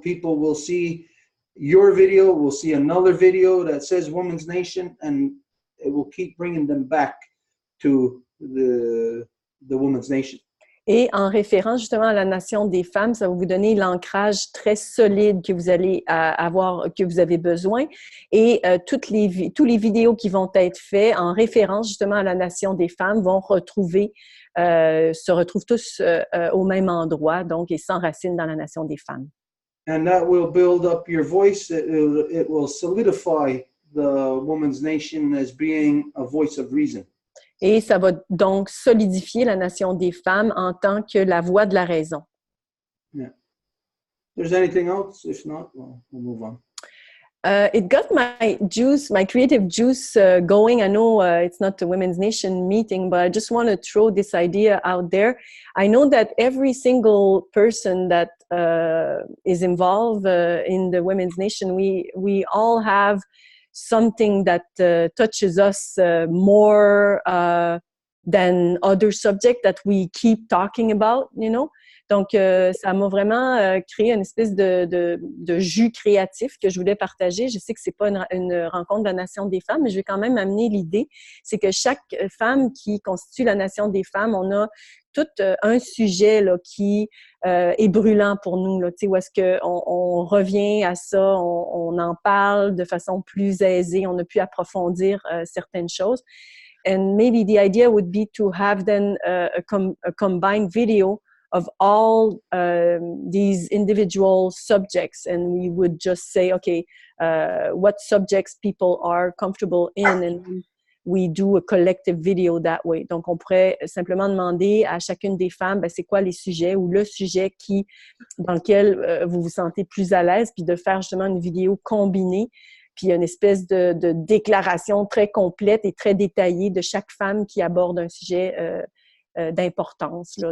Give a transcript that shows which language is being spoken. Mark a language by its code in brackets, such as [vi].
[en] People will see your video, will see another video that says Women's Nation, and it will keep bringing them back to the Women's Nation. [fr] Et en référence justement à la nation des femmes, ça va vous donner l'ancrage très solide que vous allez avoir, que vous avez besoin. Et tous les vidéos qui vont être faits en référence justement à la nation des femmes vont se retrouvent tous au même endroit, donc et s'enracinent dans la nation des femmes. [en] And that will build up your voice. It will solidify the Women's Nation as being a voice of reason. [fr] Et ça va donc solidifier la nation des femmes en tant que la voix de la raison. [en] Yeah. If there's anything else? If not, we'll move on. It got my creative juice going. I know it's not the Women's Nation meeting, but I just want to throw this idea out there. I know that every single person that is involved in the Women's Nation, we all have something that touches us more than other subjects that we keep talking about, you know. [fr] Donc, ça m'a vraiment créé une espèce de jus créatif que je voulais partager. Je sais que c'est pas une rencontre de la Nation des femmes, mais je vais quand même amener l'idée. C'est que chaque femme qui constitue la Nation des femmes, on a tout un sujet là, qui est brûlant pour nous. Là, où est-ce qu'on revient à ça, on en parle de façon plus aisée, on a pu approfondir certaines choses. [en] And maybe the idea would be to have then a combined video of all these individual subjects, and we would just say, okay, what subjects people are comfortable in, and we do a collective video that way. [fr] Donc, on pourrait simplement demander à chacune des femmes, ben, c'est quoi les sujets ou le sujet dans lequel vous vous sentez plus à l'aise, puis de faire justement une vidéo combinée puis une espèce de déclaration très complète et très détaillée de chaque femme qui aborde un sujet d'importance. Là.